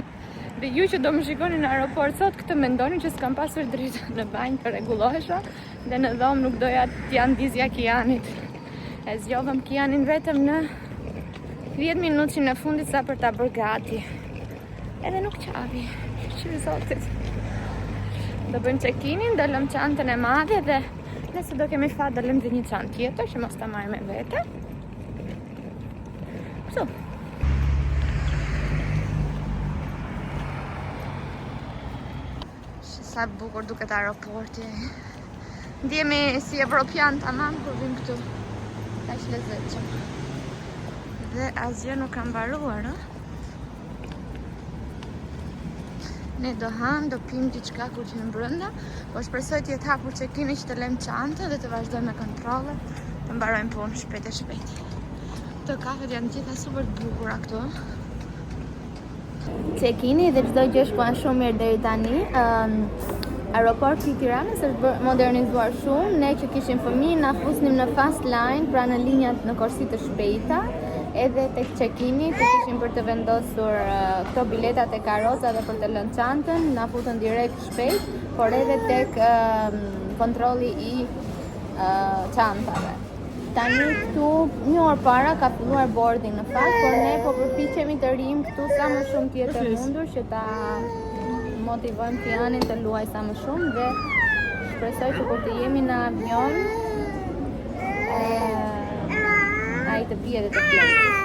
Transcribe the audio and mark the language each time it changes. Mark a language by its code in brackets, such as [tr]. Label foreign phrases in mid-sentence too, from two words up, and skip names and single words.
[sq] Dhe ju që do më shikoni në aeroport sot, këtë mendoni që s'kam pasur dritë në banjë të rregullohesha dhe në dhomë nuk doja t'ja ndizja Kianit. E zgjovëm Kianin vetëm në 10 minutë në fundit sa për ta bërë gati. Edhe nuk qavi, shqyrë zotit. Do bëjmë check-in-in, do lëm çantën e madhe dhe nëse do kemi fat do lëm dhe një çantë tjetër që mos ta marrim me vete. Kështu. Sa bukur duket aeroporti. Ndjemi si evropian tamam kur vim këtu. Kaq lezetshëm. Dhe asgjë nuk ka mbaruar, Ne do ham, do pim diçka kur që në brenda, po shpresoj të jetë hapur check-in-i që të lëm çantën dhe të vazhdojmë me kontrollet, të mbarojmë punë shpejt e shpejt. Këto kafet janë gjitha super të bukura këtu. Check-in-i dhe çdo gjë shkon shumë mirë deri tani. Aeroporti i Tiranës është modernizuar shumë. Ne që kishim fëmijë na fusnim në [en] fast line, [sq] pra në linjat në korsi të shpejta. Edhe tek check-in-i që kishim për të vendosur këto biletat e karroza dhe për të lënë çantën, na futën direkt shpejt, por edhe tek kontrolli i çantave. tani këtu një orë para ka filluar boarding në fakt, por ne po përpiqemi të rrim këtu sa më shumë të jetë mundur që ta motivojmë Kianin të luaj sa më shumë dhe shpresoj që kur të jemi në avion ai të pije dhe të fletë.